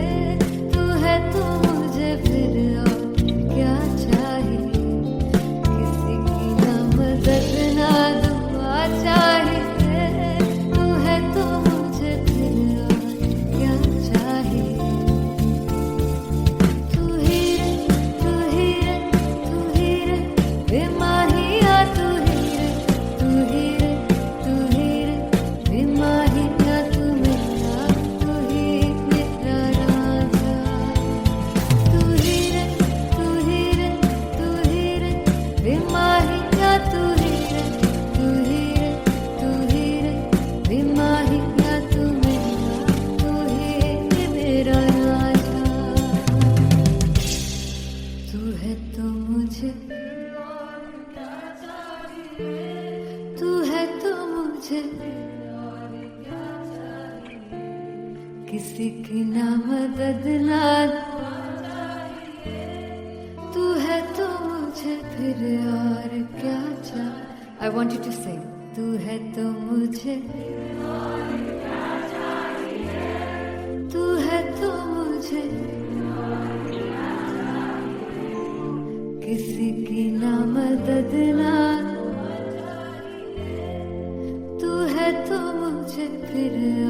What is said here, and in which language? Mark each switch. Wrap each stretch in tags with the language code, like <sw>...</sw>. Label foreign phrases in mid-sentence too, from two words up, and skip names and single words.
<hi>तू है तो मुझे फिर और क्या चाहिए. किसी की ना मदद ना दुआ चाहिए. तू है तो मुझे फिर और क्या चाहिए. तू ही रे तू ही रे तू ही रे बेमाहिया. तू ही रे तू ही रे तू ही रे बेमाहिया. तू मेरा तू ही मेरा राजा. तू ही रे तू ही रे तू ही रे बेमाहिया. तू ही रे तू ही रे तू ही रे बेमाहिया. तू मेरा तू ही मेरा राजा. तू है तो मुझे तू है तो मुझे किसी की ना मदद ना तू है तो मुझे फिर और क्या चाहिए.</hi> <en>I want you to sing.</en> <hi>तू है तो मुझे तू है तो मुझे किसी की ना मदद ना तू है तो मुझे फिर</hi>